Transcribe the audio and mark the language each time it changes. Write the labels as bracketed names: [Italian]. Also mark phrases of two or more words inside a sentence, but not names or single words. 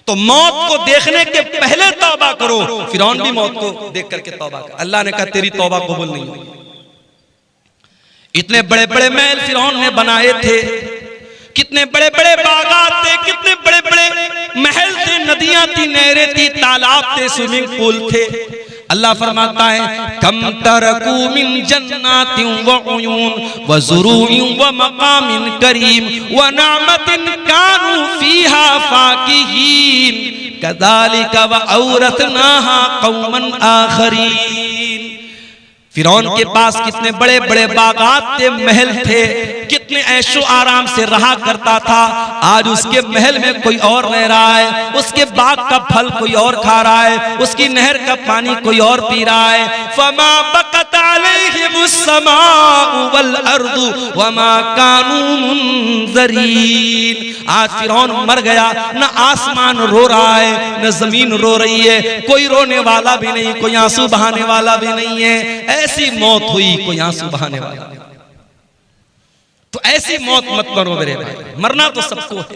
[Hindi] तो मौत को देखने के पहले तौबा करो। फिरौन भी मौत को देख करके तौबा कर, अल्लाह ने कहा तेरी तौबा कबूल नहीं होगी। इतने बड़े बड़े महल फिरौन ने बनाए थे, कितने बड़े बड़े बागात थे, कितने बड़े बड़े महल थे, नदियां थी, नहरें थी, तालाब थे, [English] swimming pool [Hindi] थे। अल्लाह फरमाता है [Arabic] كم تركوا من جنات وعيون وزروع ومقام كريم ونعمة كانوا فيها فاكهين كذلك وأورثناها قوما آخرين. [Hindi] फिरौन के पास कितने बड़े बड़े बागात थे, महल थे, कितने ऐशो आराम से रहा करता था। आज उसके महल में कोई और रह रहा है, उसके बाग का फल कोई और खा रहा है, उसकी नहर का पानी कोई और पी रहा है। [Arabic] فما بكت عليهم السماء والأرض وما كانوا منظرين. [Hindi] आज फिरौन मर गया, न आसमान रो रहा है, न जमीन रो रही है, कोई रोने वाला भी नहीं, कोई आंसू बहाने वाला भी नहीं है। ऐसी मौत हुई, कोई आंसू बहाने वाला नहीं। तो ऐसी मौत मत मरो मेरे भाई, मरना तो सबको है।